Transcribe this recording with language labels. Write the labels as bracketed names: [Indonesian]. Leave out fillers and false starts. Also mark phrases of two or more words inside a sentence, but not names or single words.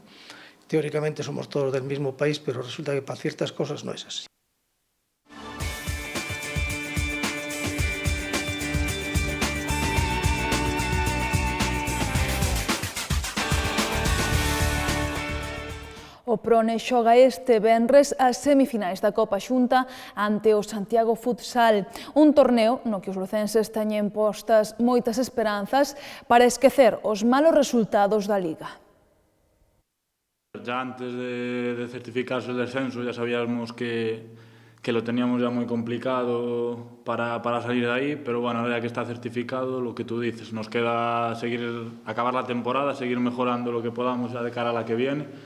[Spanish] Teóricamente somos todos del mismo país, pero resulta que para ciertas cosas no es así. [Galician] O Prone xoga este venres as semifinais da Copa Xunta ante o Santiago Futsal, un torneo no que os lucenses teñen postas moitas esperanzas para esquecer os malos resultados da Liga. [Spanish] Ya antes de certificarse el descenso ya sabíamos que lo teníamos ya muy complicado para salir de ahí, pero bueno, ahora que está certificado, lo que tú dices, nos queda acabar la temporada, seguir mejorando lo que podamos ya de cara a la que viene.